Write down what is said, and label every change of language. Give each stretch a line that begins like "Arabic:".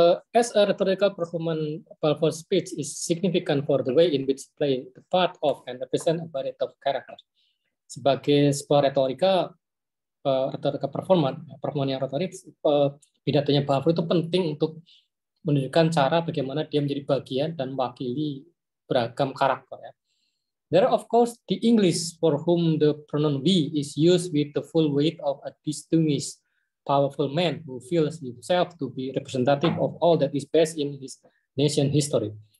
English: As a rhetorical performance, Balfour's speech is significant for the way in which play the part of and represent a variety of character.
Indonesian: Sebagai sebuah retorika performance yang retorik, pidatonya Balfour itu penting untuk menunjukkan cara bagaimana dia menjadi bagian dan mewakili beragam karakter. Ya.
English: There are of course the English for whom the pronoun we is used with the full weight of a distinguished, powerful man who feels himself to be representative of all that is best in his nation history.